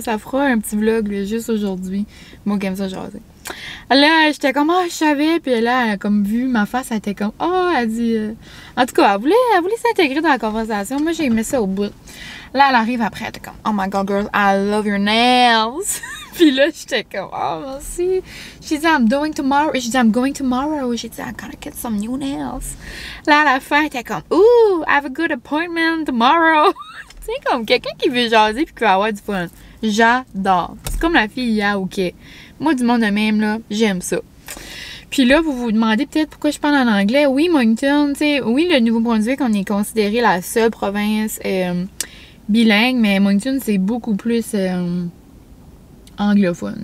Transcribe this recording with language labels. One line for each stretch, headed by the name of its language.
French: Ça fera un petit vlog là, juste aujourd'hui. Moi, qui aime ça jaser. Là, j'étais comme, oh, je savais. Puis là, elle a comme vu ma face, elle était comme, oh, elle dit. En tout cas, elle voulait s'intégrer dans la conversation. Moi, j'ai aimé ça au bout. Là, elle arrive après, elle était comme,
English: oh my god, girl, I love your nails.
French: Puis là, j'étais comme, oh, merci.
English: She said, I'm going tomorrow. She said, I'm going tomorrow. She said, I'm gonna get some new nails.
French: Là, à la fin, elle était comme, ooh,
English: I have a good appointment tomorrow.
French: Tu sais, comme quelqu'un qui veut jaser puis qui va avoir du fun. J'adore. C'est comme la fille hier, ok. Moi, du monde de même, là, j'aime ça. Puis là, vous vous demandez peut-être pourquoi je parle en anglais. Oui, Moncton, tu sais, oui, le Nouveau-Brunswick, on est considéré la seule province bilingue, mais Moncton, c'est beaucoup plus anglophone.